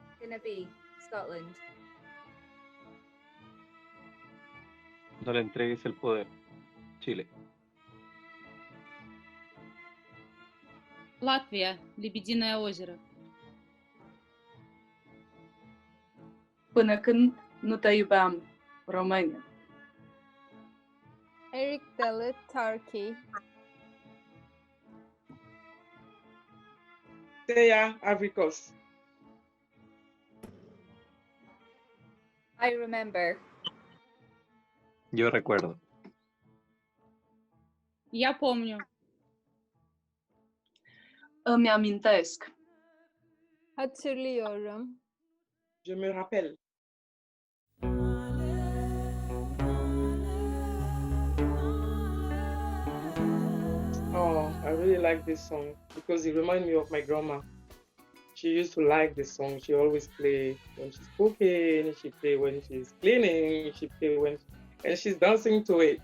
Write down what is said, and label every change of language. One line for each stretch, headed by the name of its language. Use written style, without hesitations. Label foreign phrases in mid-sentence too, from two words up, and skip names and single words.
English: gonna be? Scotland.
Spanish: No le entregues el poder. Chile.
Russian: Латвия, Лебединое озеро.
Romanian: Până când nu te iubeam, România.
English: Eric Dalı, Turkey. Teya, Africos. I remember.
Spanish: Yo recuerdo.
Russian: Я помню.
Romanian: Îmi amintesc.
Turkish: Hatırlıyorum.
French: Je me rappelle.
English: Oh, I really like this song because it reminds me of my grandma. She used to like this song. She always play when she's cooking, she play when she's cleaning, she play when, and she's dancing to it.